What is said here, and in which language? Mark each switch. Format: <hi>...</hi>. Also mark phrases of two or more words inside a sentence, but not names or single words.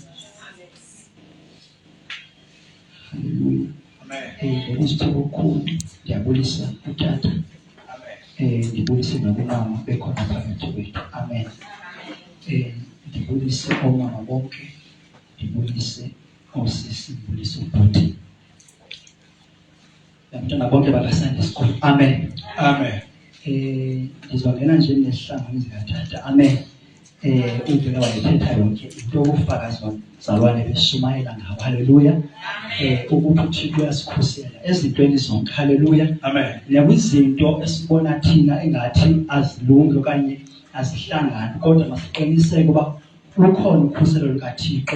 <zu>Hallelujah. Amen. Ngokusithokulu ngiyabulisa utata. Amen. Ngibulise nabomama bekhona phakathi kwethu. Amen. Ngibulise omama bonke, ngibulise osisi, ngibulise ubhuti. Abantwana bonke baka-Sunday School. Amen. Amen. Ngizongena nje nesihlangu zikatata. Amen.</zu> <xh>Uvela wayethetha yonke into obufakazi bazalwane beshumayela ngawo. Haleluya. Ukuthi uThixo uyasikhusela ezintweni zonke. Haleluya. Amen. Nakwizinto esibona thina engathi azilungi okanye azihlangani kodwa masiqiniseke ukuba ukhona ukhuselo lukaThixo.</xh>